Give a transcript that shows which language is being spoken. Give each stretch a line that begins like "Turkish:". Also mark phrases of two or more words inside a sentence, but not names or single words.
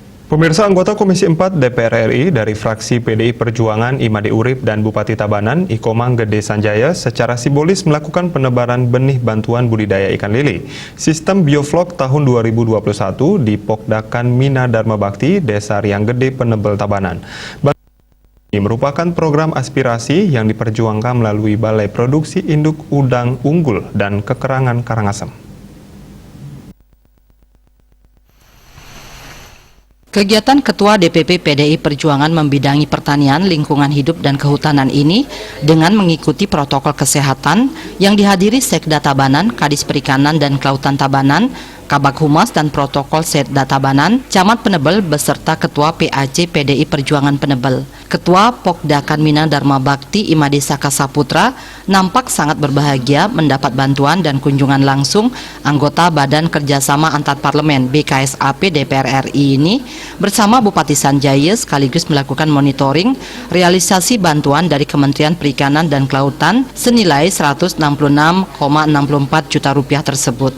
Indonesian: Pemirsa, anggota Komisi 4 DPR RI dari fraksi PDI Perjuangan Imade Urip dan Bupati Tabanan Ikomang Gede Sanjaya secara simbolis melakukan penebaran benih bantuan budidaya ikan lele. Sistem bioflok tahun 2021 di Pokdakan Mina Dharma Bakti, Desa Riang Gede, Penebel, Tabanan. Ini merupakan program aspirasi yang diperjuangkan melalui Balai Produksi Induk Udang Unggul dan Kekerangan Karangasem. Kegiatan Ketua DPP PDI Perjuangan membidangi pertanian, lingkungan hidup, dan kehutanan ini dengan mengikuti protokol kesehatan yang dihadiri Sekda Tabanan, Kadis Perikanan dan Kelautan Tabanan, Kabak Humas dan Protokol Setda Tabanan, Camat Penebel beserta Ketua PAC PDI Perjuangan Penebel. Ketua Pokdakan Mina Dharma Bakti Imade Saka Saputra nampak sangat berbahagia mendapat bantuan dan kunjungan langsung anggota Badan Kerjasama Antar Parlemen BKSAP DPR RI ini bersama Bupati Sanjaya sekaligus melakukan monitoring realisasi bantuan dari Kementerian Perikanan dan Kelautan senilai Rp166,64 juta tersebut.